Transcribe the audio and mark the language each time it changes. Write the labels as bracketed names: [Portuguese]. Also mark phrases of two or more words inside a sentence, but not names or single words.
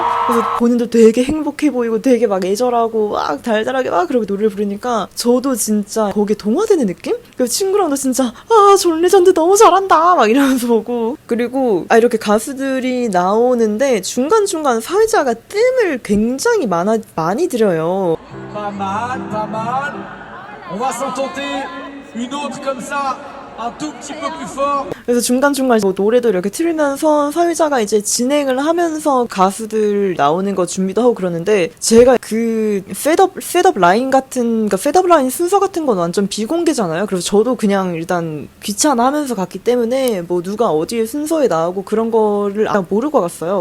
[Korean] 그래서 본인도 되게 행복해 보이고 되게 막 애절하고 막 달달하게 막 그렇게 노래를 부르니까 저도 진짜 거기에 동화되는 느낌? 그리고 친구랑도 진짜 존 레전드 너무 잘한다 막 이러면서 보고 그리고 이렇게 가수들이 나오는데 중간중간 사회자가 뜸을 굉장히 많이 들여요. [French] Pas mal. On va s'en tenter une autre comme ça, un tout petit peu plus fort. [Korean] 그래서 중간중간 뭐 노래도 이렇게 틀면서 사회자가 이제 진행을 하면서 가수들 나오는 거 준비도 하고 그러는데, 제가 그 셋업 라인 같은, 그러니까 셋업 라인 순서 같은 건 완전 비공개잖아요. 그래서 저도 그냥 일단 귀찮아하면서 갔기 때문에 뭐 누가 어디에 순서에 나오고 그런 거를 모르고 갔어요.